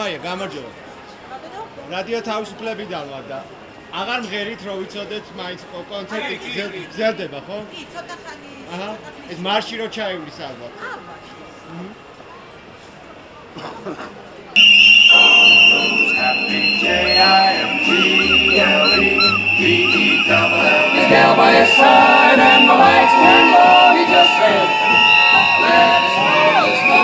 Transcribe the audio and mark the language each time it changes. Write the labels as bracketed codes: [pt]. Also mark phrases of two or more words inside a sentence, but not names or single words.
[ka] გამარჯობა. რადიო თავისუფლებიდან ვარ და აღარ მღერით რომ ვიცოდეთ მაინც კონცერტი გრძელდება, ხო? კი, ცოტა ხანი. აჰა. ეს მარში რო ჩაივლის ალბათ. [en] He's down by his side and the lights turn low. He just said, let us know.